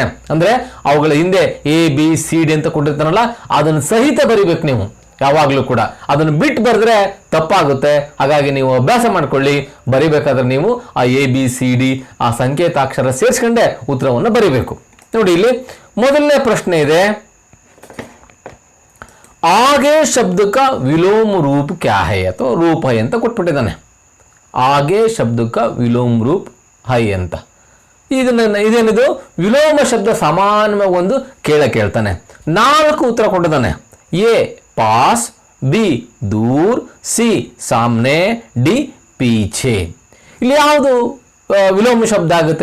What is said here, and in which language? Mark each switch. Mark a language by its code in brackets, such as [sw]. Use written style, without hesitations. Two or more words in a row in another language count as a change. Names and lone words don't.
[kn] ಅಂದ್ರೆ ಅವುಗಳ ಹಿಂದೆ ABCD ಅಂತ ಕೊಟ್ಟಿರ್ತಾನಲ್ಲ, ಅದನ್ನು ಸಹಿತ ಬರಿಬೇಕು ನೀವು ಯಾವಾಗಲೂ ಕೂಡ. ಅದನ್ನು ಬಿಟ್ಟು ಬರೆದ್ರೆ ತಪ್ಪಾಗುತ್ತೆ. ಹಾಗಾಗಿ ನೀವು ಅಭ್ಯಾಸ ಮಾಡ್ಕೊಳ್ಳಿ. ಬರಿಬೇಕಾದ್ರೆ ನೀವು ಆ ABCD ಆ ಸಂಕೇತಾಕ್ಷರ ಸೇರಿಸ್ಕೊಂಡೆ ಉತ್ತರವನ್ನು ಬರಿಬೇಕು. ನೋಡಿ, ಇಲ್ಲಿ ಮೊದಲನೇ ಪ್ರಶ್ನೆ ಇದೆ, [hi] आगे शब्द का विलोम रूप क्या है, [kn] ಅಥವಾ ರೂಪ है ಅಂತ ಕೊಟ್ಬಿಟ್ಟಿದ್ದಾನೆ. [hi] आगे शब्द का विलोम रूप है ಅಂತ. [kn] ಇದೇನಿದು ವಿಲೋಮ ಶಬ್ದ ಸಮಾನವಾಗಿ ಒಂದು ಕೇಳ್ತಾನೆ. 4 ಉತ್ತರ ಕೊಟ್ಟಿದ್ದಾನೆ. ಎ ಪಾಸ್, ಬಿ ದೂರ್, ಸಿ ಸಾಮ್ನೆ, ಡಿ ಪೀಛೆ. ಇಲ್ಲಿ ಯಾವುದು ವಿಲೋಮ ಶಬ್ದ ಆಗುತ್ತೆ?